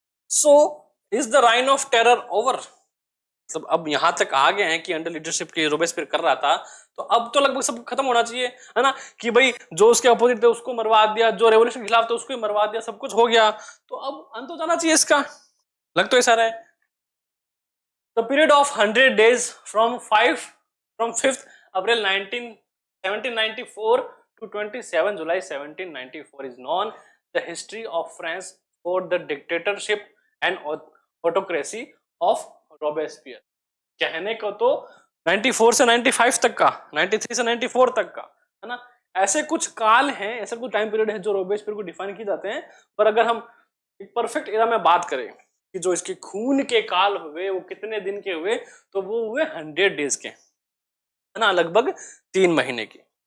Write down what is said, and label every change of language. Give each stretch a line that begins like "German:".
English: so is the reign of terror over,
Hindi: मतलब अब यहां तक आ गए हैं कि अंडर लीडरशिप के रोबेस्पियर कर रहा था, तो अब तो लगभग सब खत्म होना चाहिए, है ना, कि भाई जो उसके अपोजिट थे उसको मरवा दिया, जो रेवोल्यूशन के खिलाफ थे उसको ही मरवा दिया, सब कुछ हो गया, तो अब अंत हो जाना चाहिए इसका, लग तो ऐसा रहा है।
English: The period of 100 days from 5th April 1794 to 27 July 1794 is known the history of France for the dictatorship and autocracy of Robespierre।
Hindi: कहने को तो 94 से 95 तक का, 93 से 94 तक का, है ना, ऐसे कुछ काल हैं, ऐसे कुछ टाइम पीरियड है जो रोबेस्पियर को डिफाइन किए जाते हैं। पर अगर हम एक परफेक्ट एरा में बात करें कि जो इसके खून के काल हुए वो कितने दिन के हुए, तो वो हुए 100 डेज के, है ना, लगभग 3 महीने की।